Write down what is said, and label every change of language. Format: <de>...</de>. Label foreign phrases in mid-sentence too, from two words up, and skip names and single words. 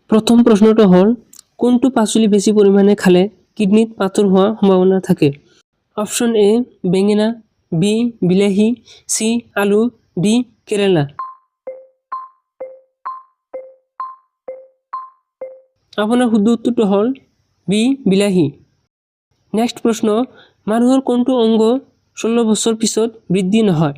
<as>প্রথম প্রশ্নটা হল কোনটো পাচলি বেশি পরিমাণে খালে কিডনিত পাথর হওয়ার সম্ভাবনা থাকে? অপশন এ বেঙেনা, বি বিলাহী, সি আলু, ডি কেৰেলা। আপোনাৰ শুদ্ধ উত্তৰটো হল বি বিলাহী। নেক্সট প্ৰশ্ন, মানুহৰ কোনটো অংগ 16 বছৰ পিছত বৃদ্ধি নহয়?</as>